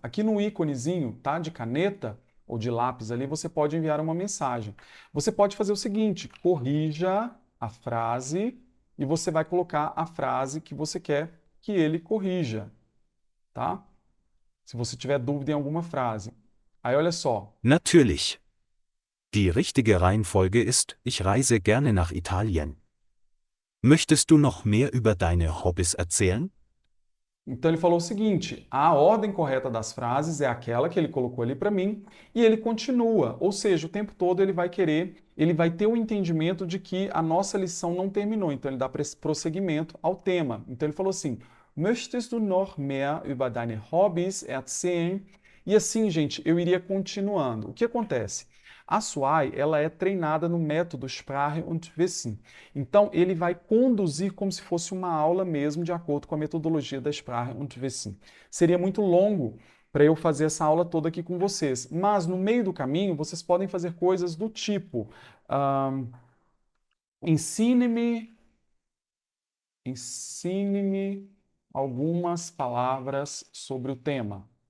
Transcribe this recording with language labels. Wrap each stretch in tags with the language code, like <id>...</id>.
<pt>Aqui no íconezinho, tá, de caneta ou de lápis ali, você pode enviar uma mensagem. Você pode fazer o seguinte: corrija a frase e você vai colocar a frase que você quer que ele corrija, tá? Se você tiver dúvida em alguma frase. Aí olha só.</pt> <de>natürlich. Die richtige Reihenfolge ist, ich reise gerne nach Italien. Möchtest du noch mehr über deine Hobbys erzählen?</de> <pt>Então ele falou o seguinte: a ordem correta das frases é aquela que ele colocou ali para mim, e ele continua, ou seja, o tempo todo ele vai querer, ele vai ter o entendimento de que a nossa lição não terminou, então ele dá prosseguimento ao tema. Então ele falou assim:</pt> <de>Möchtest du noch mehr über deine Hobbys erzählen?</de> <pt>E assim, gente, eu iria continuando. O que acontece? A SWAI, ela é treinada no método Sprache und Wissen. Então, ele vai conduzir como se fosse uma aula mesmo, de acordo com a metodologia da Sprache und Wissen. Seria muito longo para eu fazer essa aula toda aqui com vocês, mas no meio do caminho vocês podem fazer coisas do tipo: um, ensine-me, ensine-me algumas palavras sobre o tema.</pt>